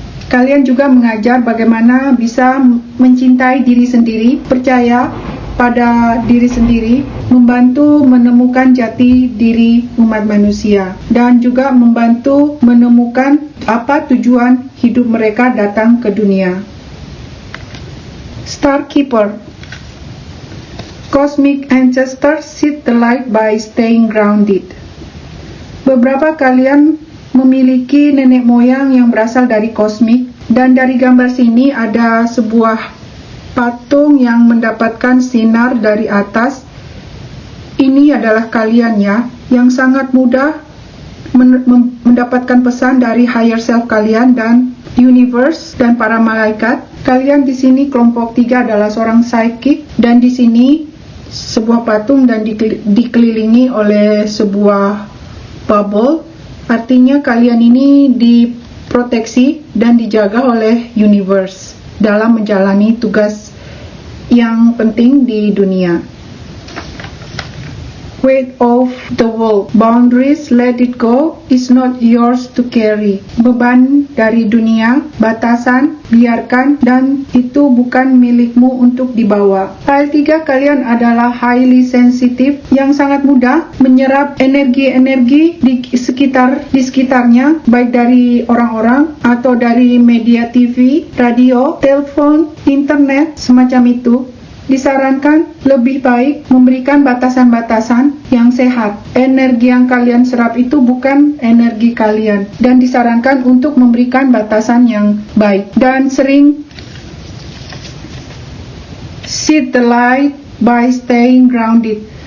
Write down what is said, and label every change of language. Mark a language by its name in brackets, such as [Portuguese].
[Indonesian] Kalian juga mengajar bagaimana bisa mencintai diri sendiri, percaya pada diri sendiri, membantu menemukan jati diri umat manusia, dan juga membantu menemukan apa tujuan hidup mereka datang ke dunia. [English] Star Keeper, Cosmic Ancestors seek the light by staying grounded. [Indonesian] Beberapa kalian memiliki nenek moyang yang berasal dari kosmik, dan dari gambar sini ada sebuah patung yang mendapatkan sinar dari atas. Ini adalah kalian ya, yang sangat mudah mendapatkan pesan dari higher self kalian dan universe dan para malaikat. Kalian di sini kelompok 3 adalah seorang psychic, dan di sini sebuah patung dan dikelilingi oleh sebuah bubble. Artinya kalian ini diproteksi dan dijaga oleh universe dalam menjalani tugas yang penting di dunia. [English] Weight of the world, boundaries, let it go, is not yours to carry. [Indonesian] Beban dari dunia, batasan, biarkan, dan itu bukan milikmu untuk dibawa. File 3, kalian adalah highly sensitive yang sangat mudah menyerap energi-energi di sekitarnya, baik dari orang-orang atau dari media TV, radio, telepon, internet, semacam itu. Disarankan lebih baik memberikan batasan-batasan yang sehat. Energi yang kalian serap itu bukan energi kalian, dan disarankan untuk memberikan batasan yang baik. Dan sering [English] seek the light by staying grounded.